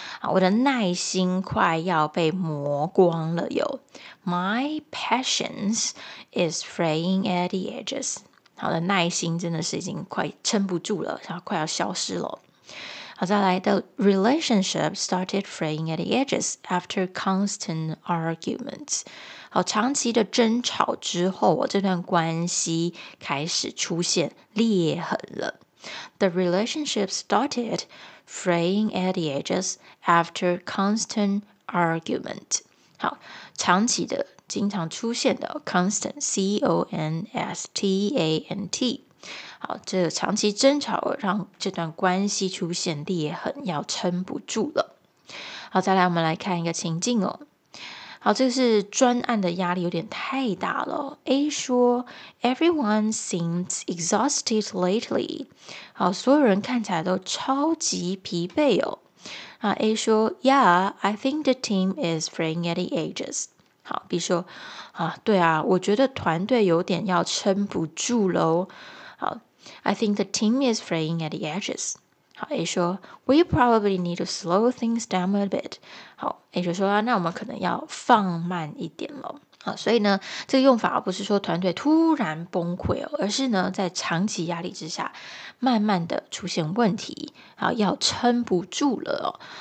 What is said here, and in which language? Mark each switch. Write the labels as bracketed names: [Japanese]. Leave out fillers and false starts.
[Chinese] 我的耐心快要被磨光了哟。 [English] My patience is fraying at the edges. [Chinese] 我的耐心真的是已经快撑不住了，然后快要消失了。好，再来。 [English] The relationship started fraying at the edges after constant arguments. [Chinese] 好，长期的争吵之后，我这段关系开始出现裂痕了。 [English] The relationship started fraying at the edges after constant argument. [Chinese] 好，长期的，经常出现的 constant, C-O-N-S-T-A-N-T. 好，这长期争吵让这段关系出现裂痕，要撑不住了。好，再来我们来看一个情境哦。好，这是专案的压力有点太大了。 A 说 ， [English] Everyone seems exhausted lately。 [Chinese] 好，所有人看起来都超级疲惫哦。啊 ，A 说 ， [English] Yeah, I think the team is fraying at the edges。 [Chinese] 好 ，B 说，啊，对啊，我觉得团队有点要撑不住喽。 [English] 好 ，I think the team is fraying at the edges。 [Chinese] 好 ，A 说 ， [English] We probably need to slow things down a bit。 [Chinese] 好 ，A 就说啊，那我们可能要放慢一点了。好，所以呢，这个用法不是说团队突然崩溃哦，而是呢，在长期压力之下，慢慢的出现问题，好，要撑不住了哦。